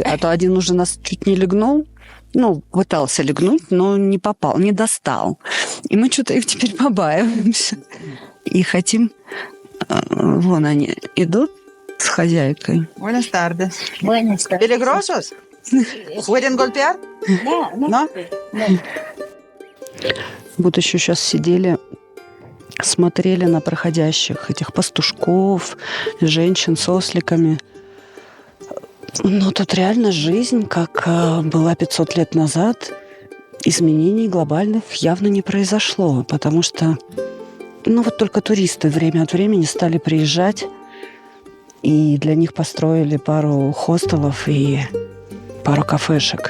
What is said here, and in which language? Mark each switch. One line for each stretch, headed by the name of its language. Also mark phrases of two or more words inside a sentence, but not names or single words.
Russian: А то один уже нас чуть не легнул. Ну, пытался легнуть, но не попал, не достал. И мы что-то их теперь побаиваемся. И хотим... Вон они идут с хозяйкой.
Spanish: Buenas tardes. Buenas tardes. ¿Peligrosos? ¿Pueden golpear? No.
Russian: Вот еще сейчас сидели, смотрели на проходящих этих пастушков, женщин с осликами. Но тут реально жизнь, как была 500 лет назад, изменений глобальных явно не произошло, потому что вот только туристы время от времени стали приезжать, и для них построили пару хостелов и пару кафешек.